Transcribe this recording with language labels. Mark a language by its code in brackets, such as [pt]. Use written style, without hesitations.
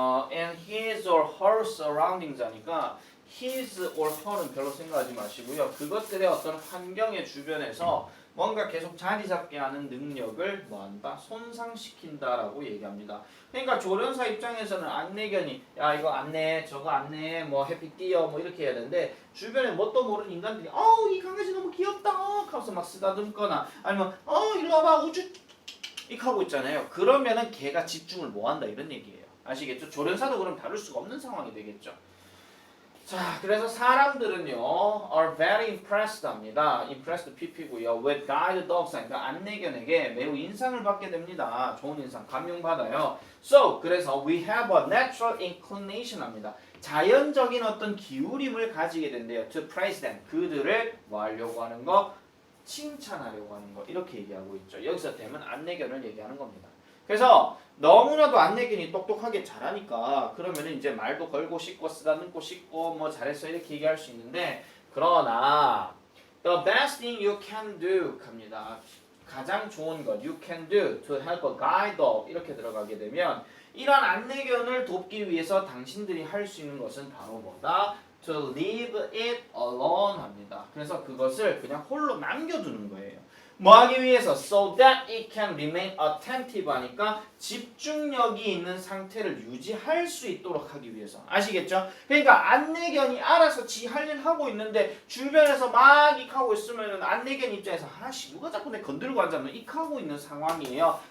[en] And his or her surroundings [ko] 하니까 [en] his or her는 [ko] 별로 생각하지 마시고요. 그것들의 어떤 환경의 주변에서 뭔가 계속 자리 잡게 하는 능력을 뭐한다? 손상시킨다라고 얘기합니다. 그러니까 조련사 입장에서는 안내견이 야 이거 안내 저거 안내 뭐 해피 뛰어 뭐 이렇게 해야 되는데 주변에 뭣도 모르는 인간들이 이 강아지 너무 귀엽다 하면서 막 쓰다듬거나 아니면 일로 와봐 우쭈 이렇게 하고 있잖아요. 그러면은 걔가 집중을 못 한다 이런 얘기예요. 아시겠죠? 조련사도 그럼 다룰 수가 없는 상황이 되겠죠. 자, 그래서 사람들은요, [en] are very impressed [ko] 합니다. impressed pp고요. [en] with guide dogs [ko] 그러니까 안내견에게 매우 인상을 받게 됩니다. 좋은 인상, 감명받아요. [en] So, [ko] 그래서 [en] we have a natural inclination [ko] 합니다. 자연적인 어떤 기울임을 가지게 된대요. [en] to praise them. [ko] 그들을 뭐 하려고 하는 거? 칭찬하려고 하는 거. 이렇게 얘기하고 있죠. 여기서 되면 안내견을 얘기하는 겁니다. 그래서 너무나도 안내견이 똑똑하게 잘하니까 그러면은 이제 말도 걸고 씻고 쓰다듬고 씻고 뭐 잘했어 이렇게 얘기할 수 있는데 그러나 [en] the best thing you can do [ko] 합니다. 가장 좋은 것 [en] you can do to help a guide dog [ko] 이렇게 들어가게 되면 이런 안내견을 돕기 위해서 당신들이 할 수 있는 것은 바로 뭐다? [en] to leave it alone [ko] 합니다. 그래서 그것을 그냥 홀로 남겨두는 거예요. 뭐 하기 위해서? [en] So that it can remain attentive [ko] 하니까 집중력이 있는 상태를 유지할 수 있도록 하기 위해서. 아시겠죠? 그러니까 안내견이 알아서 지 할 일 하고 있는데 주변에서 막 익하고 있으면 안내견 입장에서 아씨 누가 자꾸 내 건들고 앉았노 익하고 있는 상황이에요.